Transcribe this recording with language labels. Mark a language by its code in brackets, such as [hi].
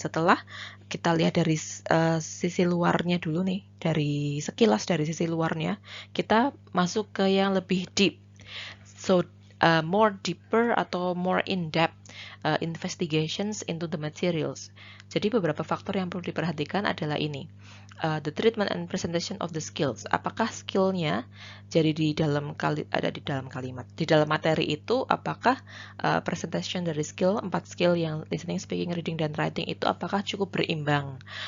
[id] Setelah kita lihat dari sisi luarnya dulu nih, dari sekilas dari sisi luarnya, kita masuk ke yang lebih deep. [en] So more deeper atau more in-depth investigations into the materials. [id] Jadi beberapa faktor yang perlu diperhatikan adalah ini. [en] The treatment and presentation of the skills. [id] Apakah skillnya jadi ada di dalam kalimat, di dalam materi itu, apakah presentation dari skill, 4 skill yang listening, speaking, reading, dan writing itu apakah cukup berimbang?